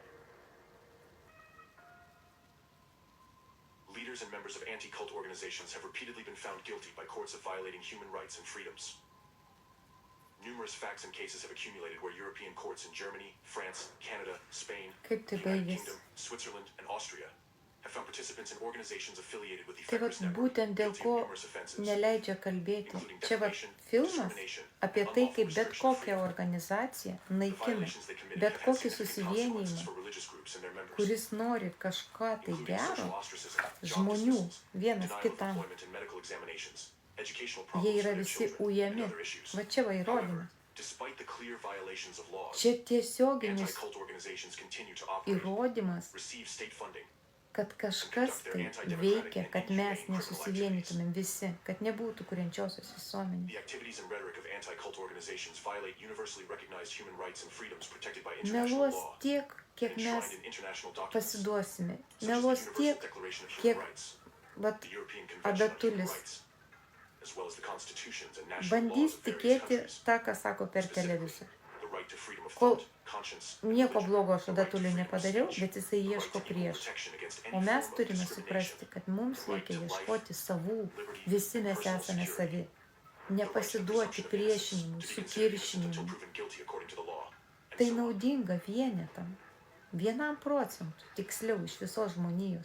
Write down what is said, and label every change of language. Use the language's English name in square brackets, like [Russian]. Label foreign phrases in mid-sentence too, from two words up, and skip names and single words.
[English] Leaders and members of anti-cult organizations have repeatedly been found guilty by courts of violating human rights and freedoms. Numerous facts and cases have accumulated where European courts in Germany, France, Canada, Spain, [Lithuanian] Kaip tai [English] the United [Lithuanian] baigėsi? [English] Kingdom, Switzerland, and Austria have found participants in organizations affiliated with the [Lithuanian] Tai vat [English] Effectors Network [Lithuanian] būtent dėl [English] guilty [Lithuanian] ko [English] of numerous offenses, [Lithuanian] neleidžia kalbėti. [English] including [Lithuanian] Čia vat [English] defamation, [Lithuanian] filmas [English] discrimination, [Lithuanian] apie [English] and [Lithuanian] tai, [English] unlawful [Lithuanian] kaip bet [English] restriction of [Lithuanian] kokią [English] freedom. [Lithuanian] organizaciją [English] The [Lithuanian] naikina, [English] violations they committed [Lithuanian] bet [English] have had [Lithuanian] kokį [English] significant consequences [Lithuanian] susivienijimą, [English] for religious groups and their members, [Lithuanian] kuris nori kažką tai [English] including [Lithuanian] gero, [English] social ostracism, job [Lithuanian] žmonių [English] dismissals, [Lithuanian] vienas [English] denial of [Lithuanian] kitam. [English] employment and medical examinations, educational [Lithuanian] Jie [English] problems [Lithuanian] yra [English] for their [Lithuanian] visi [English] children, and [Lithuanian] ujami. [English] other issues. [Lithuanian] Va čia va [English] However, [Lithuanian] įrodymas. [English] despite the clear violations of laws, [Lithuanian] Čia tiesioginis [English] anti-cult organizations continue to operate, [Lithuanian] įrodymas, [English] receive state funding, [Lithuanian] kad kažkas tai veikia, kad mes nesusivienytumėm visi, kad nebūtų kuriančiosios visuomenės. [English] the activities and rhetoric of anti-cult organizations violate universally recognized human rights and freedoms protected by international [Lithuanian] Meluos [English] law [Lithuanian] tiek, kiek [English] and [Lithuanian] mes [English] enshrined in international documents, [Lithuanian] pasiduosime. [English] such as the [Lithuanian] Meluos [English] Universal [Lithuanian] tiek, [English] Declaration of Human [Lithuanian] kiek [English] Rights, [Lithuanian] vat [English] the European Convention on Human [Lithuanian] adatulis [English] Rights, as well as the constitutions and national [Lithuanian] bandys [English] laws of various [Lithuanian] tikėti [English] countries, [Lithuanian] tą, ką sako per televiziją. [English] the right to freedom of [Lithuanian] Kol thought, conscience, nieko blogo aš adatuliui nepadariau, bet jisai ieško prieš. O mes turime suprasti, kad mums reikia ieškoti savų, visi mes esame savi. Nepasiduoti priešinimui, sukiršinimui. Tai naudinga vienetam, 1%, tiksliau iš visos žmonijos.